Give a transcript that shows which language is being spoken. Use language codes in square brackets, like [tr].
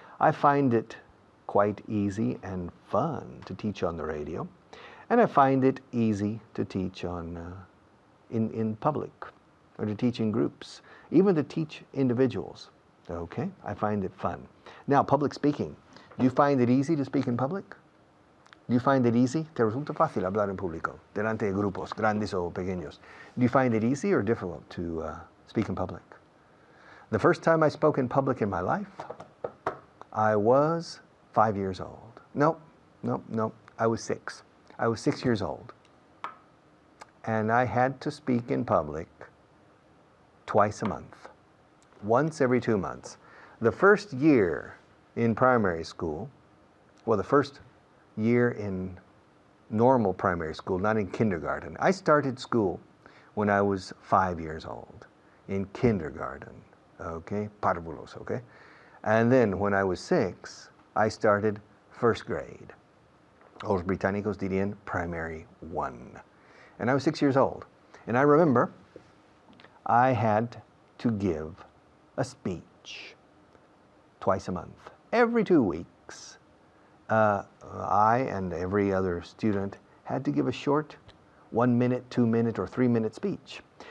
[en] I find it quite easy and fun to teach on the radio. And I find it easy to teach on in public, or to teach in groups, even to teach individuals. Okay, I find it fun. Now, public speaking. Do you find it easy to speak in public? Do you find it easy? [es] ¿Te resulta fácil hablar en público, delante de grupos, grandes o pequeños? [en] Do you find it easy or difficult to speak in public? The first time I spoke in public in my life, I was 5 years old. No, I was 6. I was 6 years old. And I had to speak in public twice a month, once every 2 months. The first year in primary school, well, the first year in normal primary school, not in kindergarten. I started school when I was 5 years old, in kindergarten, okay, párvulos, okay? And then when I was 6, I started first grade. [es] Los británicos dirían primary 1. [en] And I was 6 years old. And I remember I had to give a speech twice a month. Every 2 weeks, I and every other student had to give a short 1 minute, 2 minute, or 3 minute speech.